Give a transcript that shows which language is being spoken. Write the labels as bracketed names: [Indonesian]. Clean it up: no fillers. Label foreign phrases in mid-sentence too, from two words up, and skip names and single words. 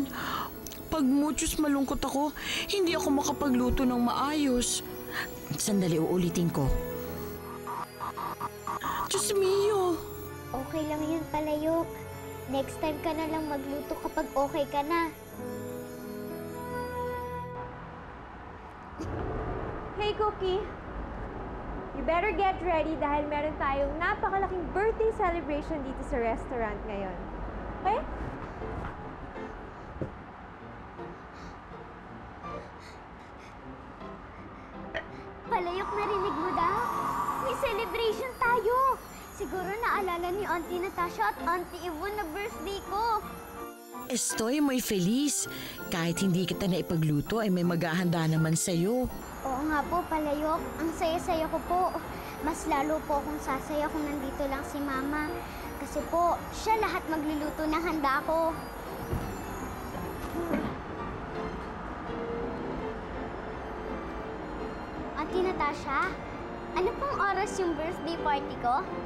[Filipino] Pag muchos malungkot ako, hindi ako makapagluto ng maayos. Sandali, uulitin ko. Diyos mio! Okay lang yun, Palayok. Next time ka na lang magluto kapag okay ka na. [English] Hey, Cookie! You better get ready [Filipino] dahil meron tayong napakalaking [English] birthday celebration [Filipino] dito sa restaurant ngayon. Okay? Palayok, narinig mo daw? May celebration tayo! Siguro naalala ni Auntie Natasha at Auntie Yvonne na birthday ko. [Spanish] Estoy muy feliz. [Filipino] Kahit hindi kita na ipagluto, ay may maghahanda naman sa'yo. Oo nga po, Palayok. Ang saya-saya ko po. Mas lalo po akong sasaya kung nandito lang si Mama. Kasi po, siya lahat magluluto ng handa ko. Auntie Natasha, ano pong oras yung birthday party ko?